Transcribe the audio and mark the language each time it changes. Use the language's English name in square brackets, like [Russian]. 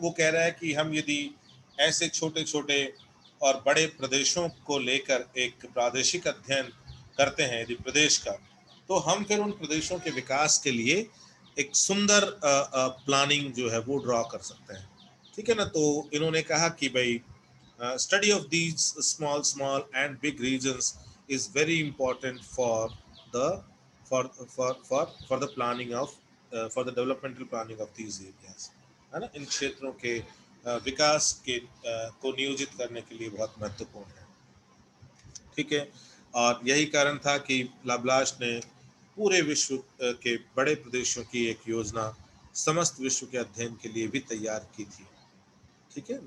[Hindi] वो कह रहा है कि हम यदि ऐसे छोटे छोटे और बड़े प्रदेशों को लेकर एक प्रादेशिक अध्ययन करते हैं यदि प्रदेश का, तो हम फिर उन प्रदेशों के विकास के लिए एक सुंदर प्लानिंग जो है वो ड्रॉ कर सकते हैं, ठीक है ना। तो इन्होंने कहा कि भाई [English] study of these small and big regions is very important the for the planning of for the developmental planning of these areas, [Hindi] है ना। इन क्षेत्रों के विकास के को नियोजित करने के लिए बहुत महत्वपूर्ण है, ठीक है। और यही कारण था कि लाब्लाश ने पूरे विश्व के बड़े प्रदेशों की एक योजना समस्त विश्व के अध्ययन के लिए भी तैयार की थी, ठीक है।